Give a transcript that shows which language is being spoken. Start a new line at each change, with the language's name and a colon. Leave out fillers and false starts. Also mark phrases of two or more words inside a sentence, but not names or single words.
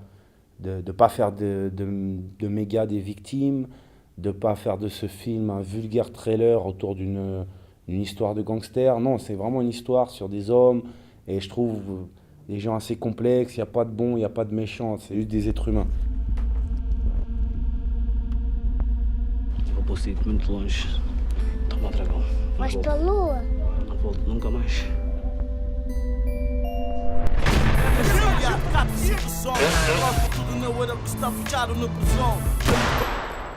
French: De ne pas faire de méga des victimes, de ne pas faire de ce film un vulgaire trailer autour d'une une histoire de gangster. Non, c'est vraiment une histoire sur des hommes. Et je trouve des gens assez complexes. Il n'y a pas de bons, il n'y a pas de méchants. C'est juste des êtres humains.
Portuguese: Eu posso ir muito longe. Toma dragão. Vais para a lua? Não volto nunca mais. Tudo na hora que está fechado no prisão.